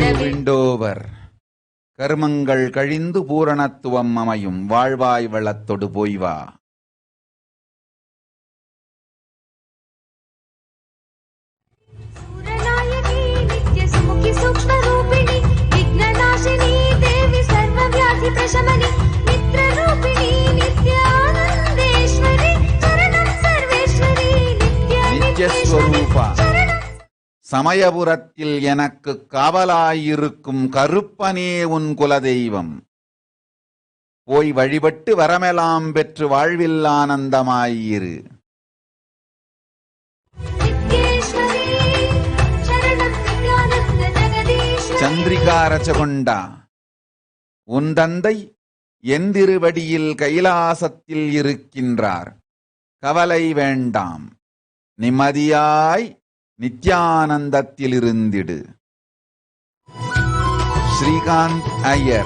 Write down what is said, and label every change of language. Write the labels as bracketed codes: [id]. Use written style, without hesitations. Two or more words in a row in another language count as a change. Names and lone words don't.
[ta] विद्यवेद wind over, கர்மங்கள் கழிந்து பூரணத்துவம் அமையும். வாழ்வாய் வளத்தொடு போய்வா. [sa] सूरनायकी नित्य सुमुखी सूक्ष्म रूपिणी विघ्ननाशिनी देवी सर्वव्याधि प्रशमनी मित्र रूपिणी नित्य आनंदेश्वरी शरणं सर्वेश्वरी नित्य [ta] நித்யஸ்வரூபா. சமயபுரத்தில் எனக்கு காவலாயிருக்கும் கருப்பனே உன் குலதெய்வம். போய் வழிபட்டு வரமெல்லாம் பெற்று வாழ்வில் ஆனந்தமாயிரு. [sa] नित्येश्वरी शरणं नित्यानंद जगदीश्वरी. [ta] சந்திரிகாரச்சகொண்டா, உன் தந்தை என் திருவடியில் கைலாசத்தில் இருக்கின்றார். கவலை வேண்டாம். நிம்மதியாய் நித்யானந்தத்தில் இருந்திடு. ஸ்ரீகாந்த் ஐயர்.